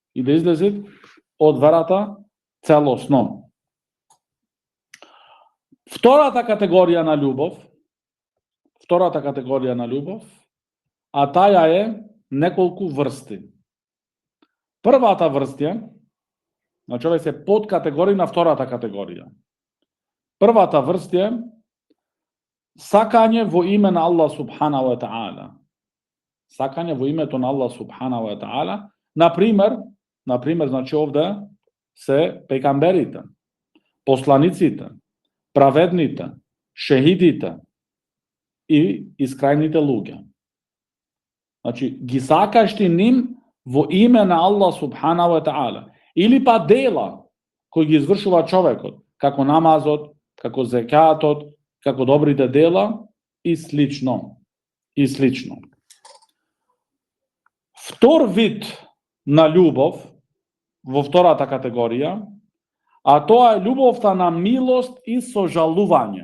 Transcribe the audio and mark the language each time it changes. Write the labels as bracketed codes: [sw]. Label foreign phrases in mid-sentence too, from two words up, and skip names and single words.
[mk] Втората категорија на љубов, а таа е неколку врсти. Првата врста, значи овие се подкатегории на втората категорија. Првата врста е сакање во име на Аллах [ar] سبحانه وتعالى. [mk] Сакање во името на Аллах [ar] سبحانه وتعالى. [mk] Например, значи овде се пегамберите, посланиците, праведните, шехидите и искрајните луѓе. Значи, ги сакаш ти ним во име на Аллах [ar] سبحانه وتعالى. [mk] Или па дела кои ги извршува човекот, како намазот, како зекатот, како добрите дела и слично. Втор вид на љубов во втората категорија, а тоа е љубовта на милост и сожалување.